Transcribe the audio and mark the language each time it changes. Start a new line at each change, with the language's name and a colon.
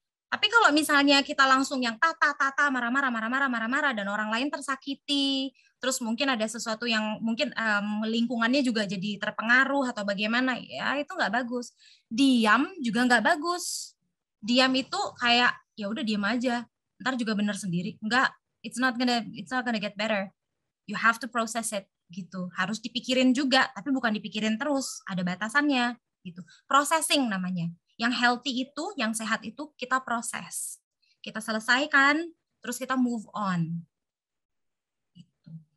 Indonesian: Tapi kalau misalnya kita langsung yang marah-marah dan orang lain tersakiti, terus mungkin ada sesuatu yang mungkin lingkungannya juga jadi terpengaruh atau bagaimana, ya itu nggak bagus. Diam juga nggak bagus. Diam itu kayak ya udah diam aja, ntar juga bener sendiri.
English: Enggak, it's not gonna get better. You have to process it gitu.
Indonesian: Harus dipikirin juga, tapi bukan dipikirin terus, ada batasannya gitu. Processing namanya. Yang healthy itu, yang sehat itu kita proses. Kita selesaikan, terus kita move on. Gitu.